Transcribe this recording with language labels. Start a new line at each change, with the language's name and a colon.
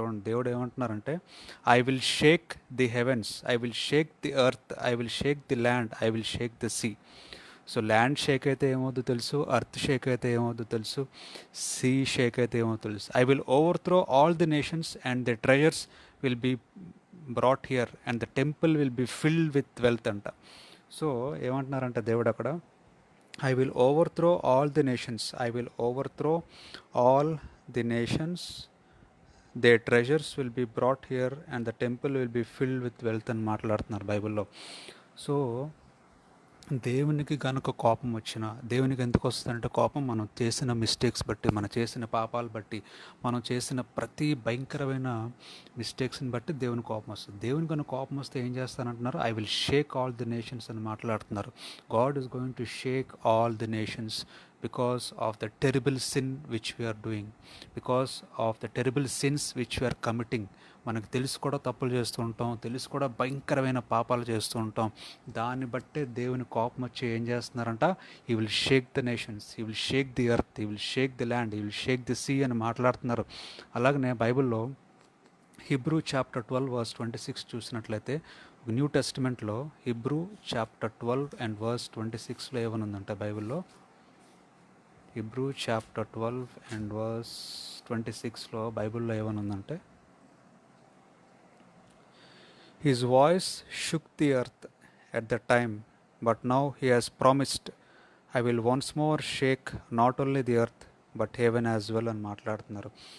Telugu: చూడండి, దేవుడు ఏమంటున్నారంటే
English: I will shake the heavens, I will shake the earth, I will shake the land, I will shake the sea.
Telugu: So land Sheikh అయితే ఏమవుద్దో తెలుసు, earth Sheikh అయితే ఏమవుద్దో తెలుసు, సీ షేక్ అయితే ఏమవుతుందో తెలుసు.
English: I will overthrow all the nations and the treasures will be brought here and the temple will be filled with wealth
Telugu: అంట. So ఏమంటున్నారంటే దేవుడు అక్కడ
English: I will overthrow all the nations. I will overthrow all the nations. Their treasures will be brought here and the temple will be filled with wealth
Telugu: అని మాట్లాడుతున్నారు బైబిల్లో. So దేవునికి కనుక కోపం వచ్చిన, దేవునికి ఎందుకు వస్తుందంటే కోపం మనం చేసిన మిస్టేక్స్ బట్టి, మనం చేసిన పాపాలు బట్టి, మనం చేసిన ప్రతి భయంకరమైన మిస్టేక్స్ని బట్టి దేవుని కోపం వస్తుంది. దేవుని కనుక కోపం వస్తే ఏం చేస్తానంటున్నారు,
English: I will shake all the nations
Telugu: అని మాట్లాడుతున్నారు.
English: God is going to shake all the nations because of the terrible sin which we are doing, because of the terrible sins which we are committing.
Telugu: మనకు తెలిసి కూడా తప్పులు చేస్తూ ఉంటాం, తెలిసి కూడా భయంకరమైన పాపాలు చేస్తూ ఉంటాం. దాన్ని బట్టే దేవుని కోపం వచ్చి ఏం చేస్తున్నారంట,
English: I will shake the nations, I will shake the earth, I will shake the land, I will shake the sea
Telugu: అని మాట్లాడుతున్నారు. అలాగనే బైబిల్లో హిబ్రూ చాప్టర్ 12 వర్స్ 26 చూసినట్లయితే, new టెస్టిమెంట్లో Hebrew chapter 12 and verse 26లో ఏమనుందంట బైబిల్లో, హిబ్రూ చాప్టర్ 12 అండ్ వర్స్ 26లో బైబిల్లో ఏమనుందంటే
English: his voice shook the earth at the time but now he has promised I will once more shake not only the earth but heaven as well
Telugu: అని మాట్లాడుతున్నారు.